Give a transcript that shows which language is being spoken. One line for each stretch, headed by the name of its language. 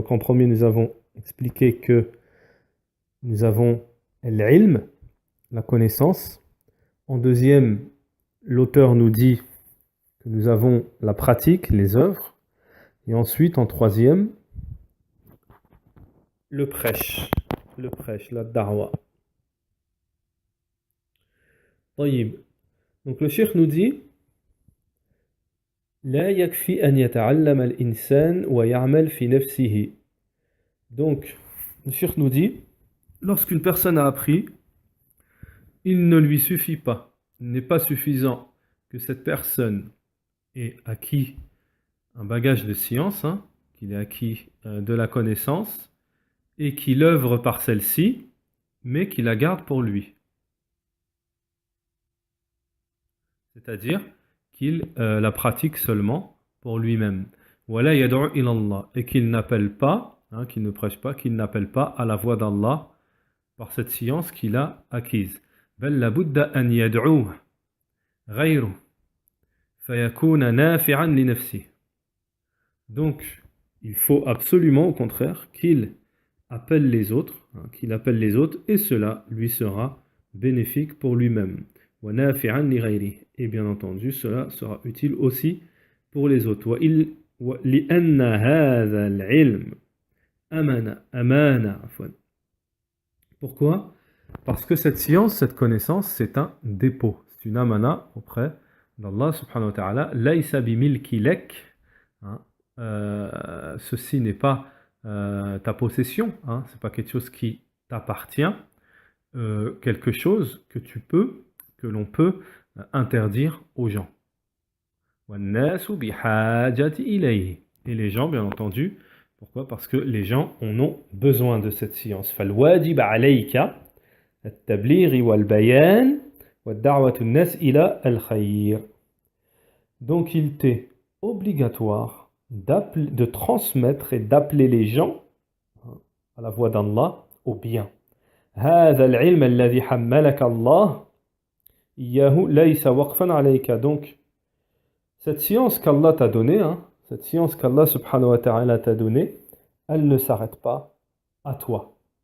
French: Donc en premier, nous avons expliqué que nous avons al-ilm, la connaissance. En deuxième, l'auteur nous dit que nous avons la pratique, les œuvres. Et ensuite, en troisième, le prêche, la da'wa.
Arabic: طيب.
French: Donc le cheikh nous dit
Arabic: لا يكفي أن يتعلم الإنسان ويعمل في نفسه.
French: Donc le cheikh nous dit lorsqu'une personne a appris, il ne lui suffit pas, il n'est pas suffisant que cette personne ait acquis un bagage de science, qu'il ait acquis de la connaissance, et qu'il œuvre par celle-ci, mais qu'il la garde pour lui. C'est-à-dire qu'il la pratique seulement pour lui-même.
Arabic: Wala yad'u ila Allah,
French: et qu'il n'appelle pas, qu'il ne prêche pas, qu'il n'appelle pas à la voix d'Allah par cette science qu'il a acquise.
Arabic: بل لابد أن يدعوه غيره فيكون نافعا لنفسه.
French: Donc, il faut absolument, au contraire, qu'il appelle les autres, et cela lui sera bénéfique pour lui-même.
Arabic: وَنَافِعًا لِغَيْرِهِ.
French: Et bien entendu, cela sera utile aussi pour les autres.
Arabic: لِأَنَّ هَذَا الْعِلْمِ أَمَانَ.
French: Pourquoi? Parce que cette science, cette connaissance, c'est un dépôt, c'est une amana auprès d'Allah subhanahu wa ta'ala.
Arabic: Laysa bimilki lek.
French: Ceci n'est pas ta possession, c'est pas quelque chose qui t'appartient, quelque chose que l'on peut interdire aux gens.
Arabic: وَالنَّاسُ بِحَاجَةِ إِلَيْهِ.
French: Et les gens, bien entendu, pourquoi? Parce que les gens en ont besoin de cette science.
Arabic: فَالْوَاجِبَ عَلَيْكَ التبليغ والبيان والدعوة الناس إلى الخير.
French: Donc il t'est obligatoire de transmettre et d'appeler les gens à la voix d'Allah au bien.
Arabic: هذا العلم الذي حملك الله إياه ليس وقفا عليك.
French: Donc cette science qu'Allah t'a donnée, cette science qu'Allah subhanahu wa ta'ala t'a donnée, elle ne s'arrête pas à toi.